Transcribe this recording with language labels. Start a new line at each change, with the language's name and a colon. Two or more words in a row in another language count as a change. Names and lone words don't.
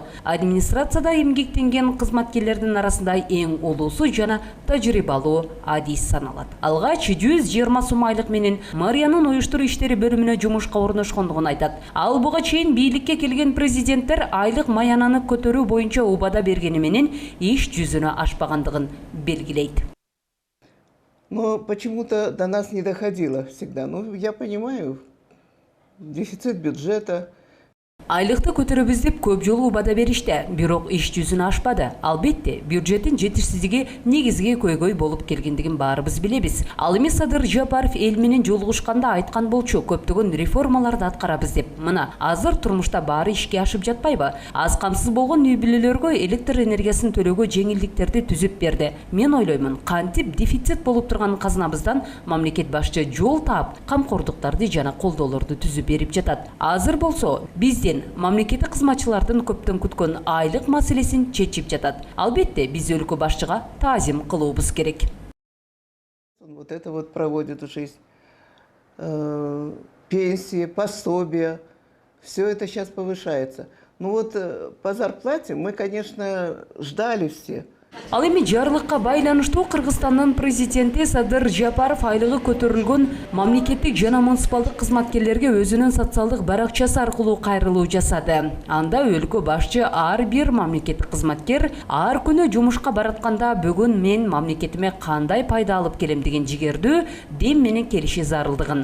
Kyrgyz: Администрацияда эмгектенген кызматкерлердин арасында эң улуусу жана тажрыйбалуу адис саналат. Алгач 120 сом айлык менен мэриянын уюштуруу иштери бөлүмүнө жумушка орношкондугун айтат. Ал буга чейин бийликке келген президенттер айлык маянаны көтөрүү боюнча убада бергени менен иш жүзүнө ашпагандыгын белгилейт.
Russian: Но почему-то до нас не доходило всегда. Ну, я понимаю, дефицит бюджета.
Kyrgyz: Айлыкты көтөрөбүз деп көп жолу убада беришти, бирок иш жүзүнө ашпады. Албетте, бюджеттин жетишсиздиги негизги көйгөй болуп келгендигин баарыбыз билебиз. Ал эми Садыр Жапаров эл менен жолугушканда айткан болчу, көптөгөн реформаларды аткарабыз деп. Мына, азыр турмушта баары ишке ашып жатпайбы? Аз камсыз болгон үй бүлөлөргө электр энергиясын төлөөгө жеңилдиктерди түзүп берди. Мен ойлоймун, кантип дефицит болуп турган казынабыздан мамлекет башчы жол таап, камкордуктарды жана колдоолорду түзүп берип жатат. Азыр болсо, бизден мамлекеттик кызматчылардын көптөн күткөн айлык маселесин чечип жатат. Албетте, биз өлкө башчыга таазим кылуубуз керек.
Russian: Вот это вот проводит жизнь. Пенсии, пособия, все это сейчас повышается. Ну вот по зарплате мы, конечно, ждали все.
Kyrgyz: Ал эми жарлыкка байланыштуу Кыргызстандын президенти Садыр Жапаров айлыгы көтөрүлгөн мамлекеттик жана муниципалдык кызматкерлерге өзүнүн социалдык баракчасы аркылуу кайрылуу жасады. Анда өлкө башчы ар бир мамлекеттик кызматкер ар күнү жумушка баратканда бүгүн мен мамлекетиме кандай пайда алып келем деген жигердүү дем менен келиши зарылдыгын.